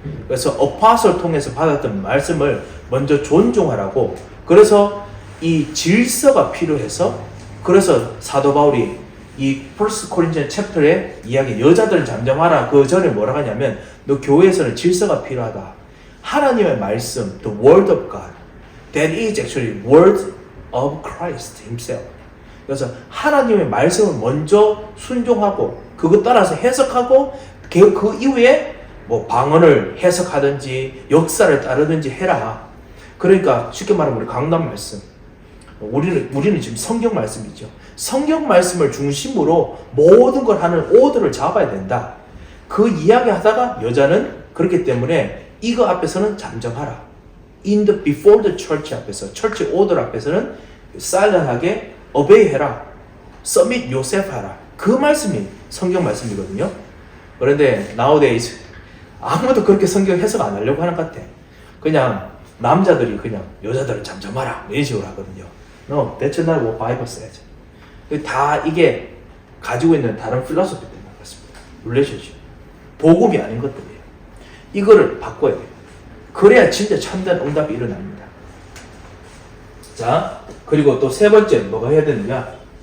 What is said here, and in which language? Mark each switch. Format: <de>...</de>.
<ko>그래서 어파설 통해서 받았던 말씀을 먼저 존중하라고, 그래서 이 질서가 필요해서, 그래서 사도 바울이 이 1 코린티언 챕터의 이야기, 여자들은 잠잠하라, 그 전에 뭐라고 하냐면 너 교회에서는 질서가 필요하다. 하나님의 말씀,</ko> <en>the word of God, that is actually word of Christ himself.</en> <ko>그래서 하나님의 말씀을 먼저 순종하고 그것 따라서 해석하고 그 이후에 뭐 방언을 해석하든지 역사를 따르든지 해라. 그러니까 쉽게 말하면 우리 강단 말씀, 우리는 지금 성경 말씀이죠. 성경 말씀을 중심으로 모든 걸 하는 오더를 잡아야 된다. 그 이야기 하다가 여자는 그렇기 때문에 이거 앞에서는 잠잠하라.</ko> <en>before the church</en> <ko>앞에서, church order 앞에서는 silent하게 obey 해라.</ko> <en>submit yourself</en> <ko>하라. 그 말씀이 성경 말씀이거든요. 그런데 nowadays 아무도 그렇게 성경 해석 안 하려고 하는 것 같아. 그냥 남자들이 그냥 여자들을 잠잠하라 이런 식으로 하거든요.</ko> <en>No, that's not what Bible says.</en> <ko>다 이게 가지고 있는 다른 필로소피 때문에 그렇습니다. 릴레이션십, 복음이 아닌 것들이에요. 이거를 바꿔야 돼요. 그래야 진짜 참된 응답이 일어납니다. 자, 그리고 또 세 번째 뭐가 해야 되느냐?</ko>